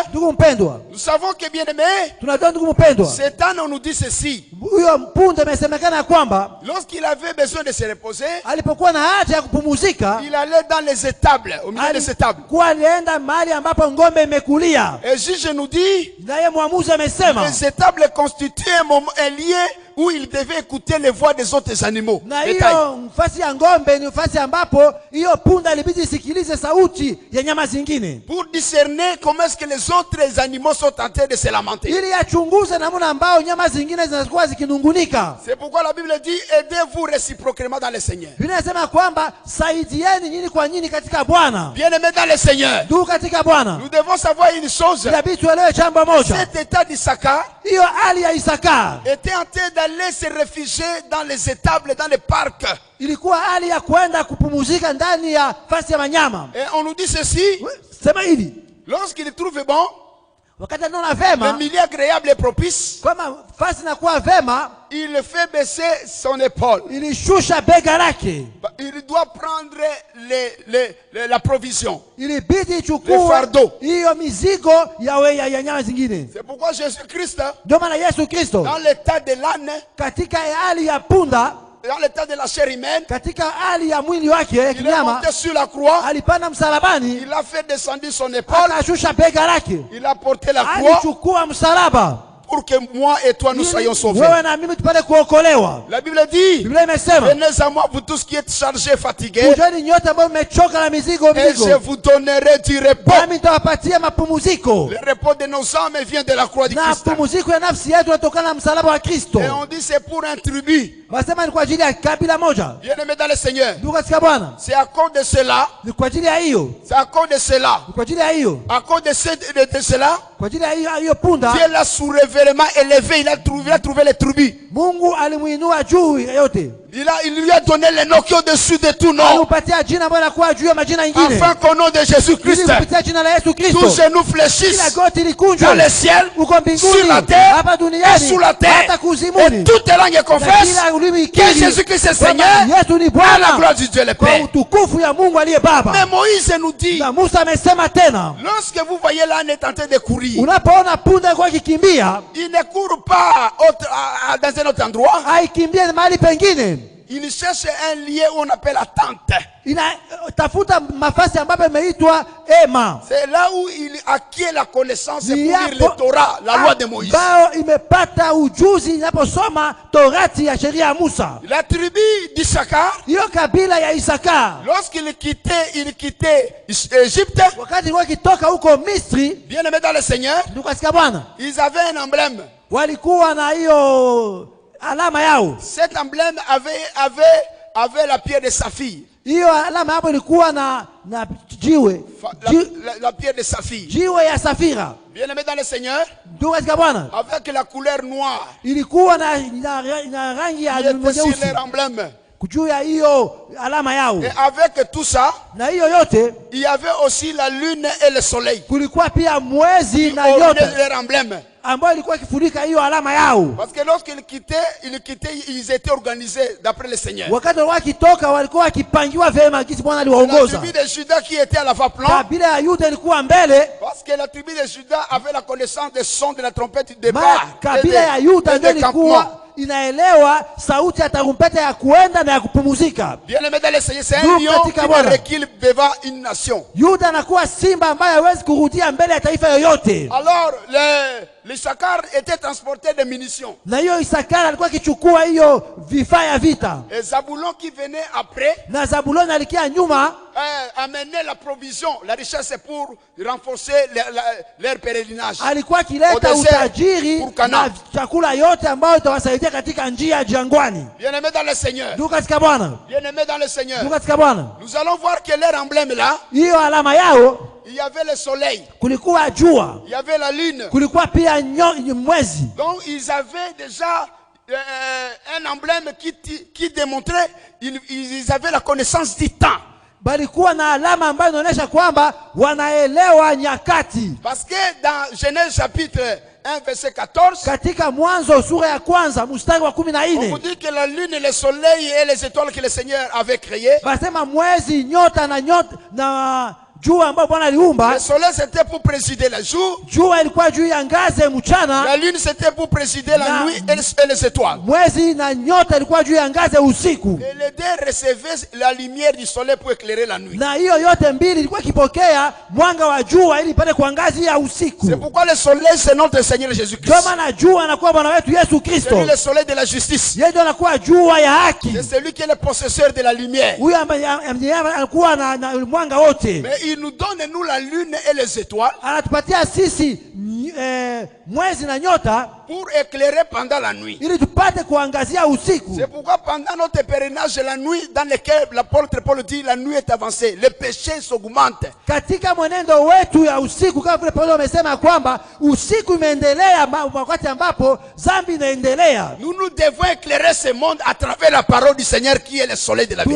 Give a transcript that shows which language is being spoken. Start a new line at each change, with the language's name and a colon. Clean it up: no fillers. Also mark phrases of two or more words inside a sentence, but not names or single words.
Swahili: Ndugu mpendwa,
French: nous savons que bien-aimés,
Swahili: tunajua ndugu mpendwa,
French: cet âne, on nous dit ceci.
Swahili: huyo punda imesemekana ya kwamba
French: Lorsqu'il avait besoin de se reposer,
Swahili: alipokuwa na haja ya kupumzika,
French: il allait dans les étables, au milieu des étables.
Swahili: alikuwa alienda mahali ambapo ngombe imekulia.
French: Et juge nous dit,
Swahili: Naye mwamuzi amesema,
French: les étables constituaient un lieu où il devait écouter les voix des autres animaux.
Swahili: na
French: Détail.
Swahili: hiyo nafasi ya ngombe ni nafasi ambapo hiyo punda ilibidi isikilize sauti ya nyama zingine,
French: Pour discerner comment est-ce que les autres animaux sont en train de se lamenter.
Swahili: ili yachunguze namna ambao nyama zingine zinakuwa zikinungunika.
French: C'est pourquoi la Bible dit, aidez-vous réciproquement dans le Seigneur.
Swahili: Biblia inasema kwamba saidieni nyinyi kwa nyinyi katika Bwana.
French: Bien-aimés dans le Seigneur,
Swahili: Ndugu katika Bwana,
French: nous devons savoir une chose.
Swahili: inabidi tuelewe jambo moja.
French: Cet état d'Issachar
Swahili: Hiyo hali ya Isakar
French: était en train d'aller se réfugier dans les étables, dans les parcs.
Swahili: ilikuwa hali ya kwenda kupumzika ndani ya fasi ya wanyama.
French: Et on nous dit ceci,
Swahili: Sema hivi,
French: lorsqu'il trouve bon,
Swahili: wakati anaona
French: le
Swahili: vema
French: milieu agréable et propice,
Swahili: kama fasi inakuwa vema,
French: il fait baisser son épaule.
Swahili: ilishusha bega lake,
French: Il doit prendre la provision.
Swahili: ilibidi
French: Le
Swahili: ichukue
French: fardeau.
Swahili: hiyo mizigo ya nyama zingine.
French: C'est pourquoi Jésus-Christ,
Swahili: Ndio maana Yesu Kristo
French: dans l'état de l'âne,
Swahili: katika hali ya punda,
French: dans l'état de la chair humaine,
Swahili: katika hali ya mwili wake ya
French: il est
Swahili: kinyama,
French: monté sur la croix,
Swahili: alipanda msalabani,
French: il a fait descendre son épaule,
Swahili: akashusha bega lake,
French: il a porté la croix
Swahili: alichukua msalaba
French: pour que moi et toi nous soyons sauvés.
Swahili: wewe na mimi tupate kuokolewa.
French: La Bible dit,
Swahili: Biblia imesema,
French: venez à moi vous tous qui êtes chargés, fatigués,
Swahili: kujeni nyote ambao mmechoka na mizigo
French: et je vous donnerai du repos.
Swahili: nami nitawapatia mapumziko.
French: Le repos de nos âmes vient de la croix du
Swahili: Na
French: Christ.
Swahili: pumziko ya nafsi yetu inatokana na msalaba wa Kristo.
French: Et on dit c'est pour un tribu.
Swahili: Wasema ni kwa ajili ya kabila moja.
French: Bien-aimés dans le Seigneur,
Swahili: Ndugu katika Bwana,
French: c'est à cause de cela,
Swahili: ni kwa ajili ya hiyo,
French: c'est à cause de cela,
Swahili: ni kwa ajili ya hiyo,
French: à cause de cela,
Swahili: kwa ajili ya hiyo punda,
French: Dieu l'a sous-révèlement élevé, il a trouvé les tribus.
Swahili: Mungu alimuinua juu ya yote.
French: Il lui a donné les noms qui sont au-dessus de tout nom.
Swahili: Alimpatia jina ambalo linakuwa juu ya majina mengine.
French: Afin qu'au nom de
Swahili: Ili
French: Jésus-Christ,
Swahili: kupitia jina la Yesu
French: tous
Swahili: Kristo,
French: genoux
Swahili: kila
French: fléchissent
Swahili: goti
French: dans
Swahili: likunjwe
French: le ciel,
Swahili: uko
French: sur
Swahili: mbinguni,
French: la terre,
Swahili: hapa
French: et
Swahili: duniani,
French: sous la terre.
Swahili: hata
French: Et
Swahili: kuzimuni.
French: toutes les langues
Swahili: Na
French: confessent
Swahili: kila ulimi
French: que
Swahili: ikiri
French: Jésus-Christ est
Swahili: kwamba
French: Seigneur,
Swahili: Yesu ni
French: à la
Swahili: Bwana,
French: gloire du Dieu le
Swahili: kwa
French: Père.
Swahili: utukufu ya Mungu aliye Baba.
French: Mais Moïse nous dit,
Swahili: Na Musa amesema tena,
French: lorsque vous voyez l'âne est en train de courir,
Swahili: unapoona punda kwa kikimbia,
French: il ne court pas dans un autre endroit.
Swahili: haikimbie mahali pengine,
French: il cherche un lieu où on appelle la tente.
Swahili: Inatafuta mafasi ambapo imeitwa ema.
French: C'est là où il acquiert la connaissance pour lire le Torah, la loi de Moïse.
Swahili: Bao imepata ujuzi inaposoma Torati ya sheria ya Musa.
French: La tribu d'Issachar,
Swahili: Hiyo kabila ya Isakar,
French: lorsqu'il quittait Égypte,
Swahili: wakati wakitoka huko Misri,
French: bien aimé dans le Seigneur,
Swahili: tukasikia Bwana,
French: ils avaient un emblème.
Swahili: walikuwa na hiyo alama yao.
French: Cet emblème avait la pierre de saphir.
Swahili: Hiyo alama hapo ilikuwa na jiwe.
French: La pierre de saphir.
Swahili: Jiwe ya safira.
French: Bien aimé dans le Seigneur,
Swahili: tukasikia Bwana,
French: avec la couleur noire.
Swahili: ilikuwa na rangi ya nyeusi
French: sur leur emblème.
Swahili: juu ya hiyo alama yao.
French: Et avec tout ça,
Swahili: na hiyo yote,
French: il y avait aussi la lune et le soleil.
Swahili: Kulikuwa pia mwezi na
French: Qui
Swahili: nyota
French: ornaient leur emblème.
Swahili: ambayo ilikuwa ikifunika hiyo alama yao.
French: Parce que lorsqu'ils quittaient, ils étaient organisés d'après le Seigneur.
Swahili: Wakati wakitoka walikuwa wakipangiwa vema jinsi Bwana
French: La
Swahili: aliwaongoza.
French: tribu de Juda qui était à l'avant-plan.
Swahili: Kabila ya Yuda ilikuwa mbele.
French: Parce que la tribu de Juda avait la connaissance des sons de la trompette du départ.
Swahili: Kabila ya Yuda ndio ilikuwa inaelewa sauti ya tarumpeta ya kuenda na ya kupumuzika.
French: Bien aimé dans le Seigneur, c'est un lion qui ne recule devant une nation.
Swahili: Yuda anakuwa simba ambaye hawezi kurudia mbele ya taifa yoyote.
French: Alors l'Issachar était transporté de munitions.
Swahili: Na hiyo Isakar alikuwa akichukua hiyo vifaa ya vita.
French: Et Zabulon qui venait après,
Swahili: na Zabulon alikia nyuma,
French: amenait la provision, la richesse pour renforcer leur pèlerinage.
Swahili: Alikuwa kileta utajiri na chakula yote ambayo itawasaidia katika njia jangwani.
French: Bien-aimé dans le Seigneur.
Swahili: Katika Bwana.
French: Bien-aimé dans le Seigneur.
Swahili: Katika Bwana.
French: Nous allons voir que leur emblème là,
Swahili: hiyo alama yao,
French: il y avait le soleil.
Swahili: Kulikuwa jua.
French: Il y avait la lune.
Swahili: Kulikuwa pia mwezi.
French: Donc ils avaient déjà un emblème qui démontrait ils avaient la connaissance du temps.
Swahili: Balikuwa na alama ambayo inaonyesha kwamba wanaelewa nyakati.
French: Parce que dans Genèse chapitre 1 verset 14,
Swahili: katika Mwanzo sura ya kwanza mstari wa 14,
French: on vous dit que la lune et le soleil et les étoiles que le Seigneur avait créées,
Swahili: basema mwezi, nyota na jua ambao Bwana aliumba.
French: Le soleil c'était pour présider le jour.
Swahili: Jua ilikuwa juu ya ngaze mchana.
French: La lune c'était pour présider la nuit et les étoiles.
Swahili: Mwezi na nyota ilikuwa juu ya ngaze usiku.
French: Et les deux recevaient la lumière du soleil pour éclairer la nuit.
Swahili: Na hiyo yote mbili ilikuwa kipokea mwanga wa jua ili ipate kuangazia usiku.
French: C'est pourquoi le soleil c'est notre Seigneur Jésus-Christ.
Swahili: Kama na jua anakuwa Bwana wetu Yesu Kristo.
French: C'est le soleil de la justice.
Swahili: Yeye ndiye anakuwa jua ya haki.
French: C'est celui qui est le possesseur de la lumière.
Swahili: Huyo ambaye anakuwa na mwanga wote.
French: Mais il nous donne nous la lune et les étoiles.
Swahili: Anatupatia sisi mwezi na nyota
French: pour éclairer pendant la nuit.
Swahili: Ili tupate kuangazia usiku.
French: C'est pourquoi pendant notre pèlerinage la nuit dans lequel l'apôtre Paul dit la nuit est avancée, le péché s'augmente.
Swahili: Katika mwenendo wetu ya usiku kama vile Paulo amesema kwamba usiku imeendelea wakati ambapo dhambi inaendelea.
French: Nous devons éclairer ce monde à travers la parole du Seigneur qui est le soleil de la vérité.